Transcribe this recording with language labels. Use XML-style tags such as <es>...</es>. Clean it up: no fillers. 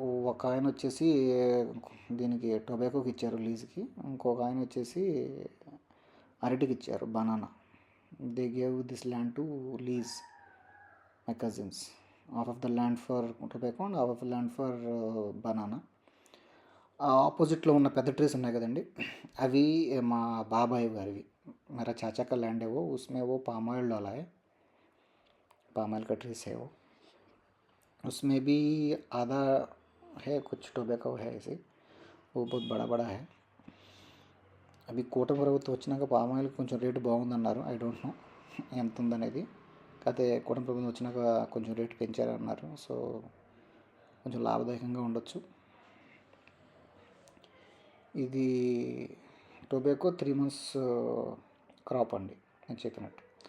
<te>ఒక ఆయన వచ్చేసి దీనికి టొబాకోకి ఇచ్చారు లీజ్కి, ఇంకొక ఆయన వచ్చేసి అరటికి ఇచ్చారు, banana.</te> <en>They gave this land to lease, my cousins. Half of the land for tobacco and half of the land for banana.</en> <te>ఆ ఆపోజిట్లో ఉన్న పెద్ద ట్రీస్ ఉన్నాయి కదండి, అవి మా బాబాయ్ గారివి.</te> <hi>मेरा चाचा का लैंड है वो, उसमें वो पाम ऑयल डाला है, पाम ऑयल का ट्रीस है वो. उसमें भी आधा है कुछ टोबैको है ऐसे, वो बहुत बड़ा बड़ा है.</hi> <te>అవి కూటమి ప్రభుత్వం వచ్చినాక పామ్ ఆయిల్ కొంచెం రేటు బాగుందన్నారు.</te> <en>I don't know</en> <te>ఎంత ఉందనేది. కాకపోతే కూటమి ప్రభుత్వం వచ్చినాక కొంచెం రేటు పెంచారన్నారు. సో కొంచెం లాభదాయకంగా ఉండొచ్చు. ఇది టొబాకో 3 months క్రాప్ అండి, నేను చెప్పినట్టు.</te>